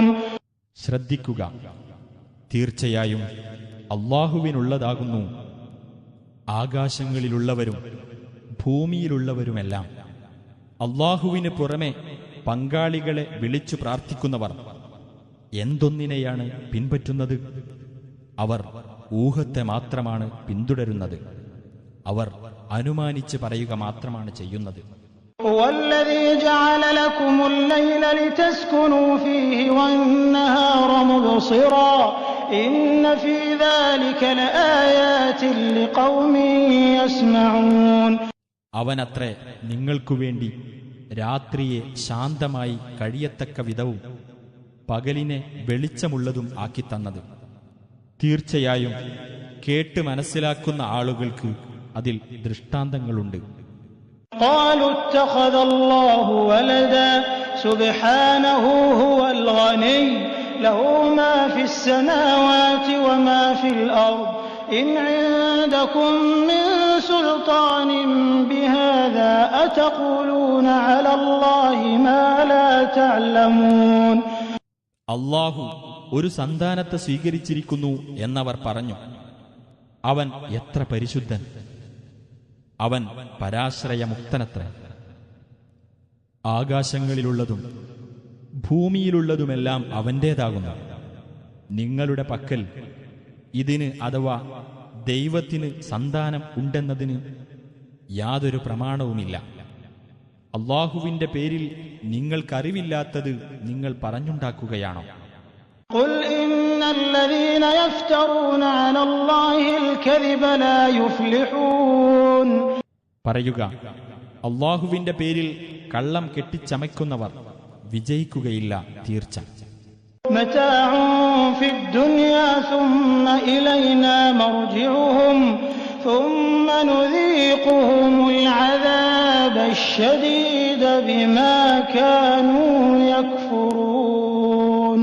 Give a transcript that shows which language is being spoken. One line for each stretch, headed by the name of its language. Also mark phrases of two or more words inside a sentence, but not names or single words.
Malayalam: ശ്രദ്ധിക്കുക, തീർച്ചയായും അല്ലാഹുവിനുള്ളതാകുന്നു ആകാശങ്ങളിലുള്ളവരും ഭൂമിയിലുള്ളവരുമെല്ലാം. അല്ലാഹുവിന് പുറമെ പങ്കാളികളെ വിളിച്ചു പ്രാർത്ഥിക്കുന്നവർ എന്തൊന്നിനെയാണ് പിൻപറ്റുന്നത്? അവർ ഊഹത്തെ മാത്രമാണ് പിന്തുടരുന്നത്. അവർ അനുമാനിച്ച് പറയുക മാത്രമാണ് ചെയ്യുന്നത്.
Arabic: والذي جعل لكم الليل لتسكنوا فيه والنهار مبصرا إن في ذلك لآيات لقوم يسمعون.
Malayalam: അവനത്രേ നിങ്ങൾക്കുവേണ്ടി രാത്രിയെ ശാന്തമായി കഴിയത്തക്ക വിധവും പകലിനെ വെളിച്ചമുള്ളതും ആക്കിത്തന്നത്. തീർച്ചയായും കേട്ട് മനസ്സിലാക്കുന്ന ആളുകൾക്ക് അതിൽ ദൃഷ്ടാന്തങ്ങളുണ്ട്.
Arabic: قالوا اتخذ الله ولدا سبحانه هو الغني له ما في السماوات وما في الأرض إن عندكم من سلطان بهذا أتقولون على الله ما لا تعلمون.
Malayalam: അല്ലാഹു ഒരു സന്താനത്തെ സ്വീകരിച്ചിരിക്കുന്നു എന്നവർ പറഞ്ഞു. അവൻ എത്ര പരിശുദ്ധൻ! അവൻ പരാശ്രയമുക്തനത്ര. ആകാശങ്ങളിലുള്ളതും ഭൂമിയിലുള്ളതുമെല്ലാം അവന്റേതാകുന്നു. നിങ്ങളുടെ പക്കൽ ഇതിന് അഥവാ ദൈവത്തിന് സന്താനം ഉണ്ടെന്നതിന് യാതൊരു പ്രമാണവുമില്ല. അല്ലാഹുവിന്റെ പേരിൽ നിങ്ങൾക്കറിവില്ലാത്തത് നിങ്ങൾ പറഞ്ഞുണ്ടാക്കുകയാണോ?
Arabic: قل إن الذين يفترون على الله الكذب لا يفلحون.
Malayalam: പറയുക, അല്ലാഹുവിന്റെ പേരിൽ കള്ളം കെട്ടിച്ചമയ്ക്കുന്നവർ വിജയിക്കുകയില്ല തീർച്ച.
Arabic: متاع في الدنيا ثم إلينا مرجعهم ثم نذيقهم العذاب الشديد بما كانوا يكفرون.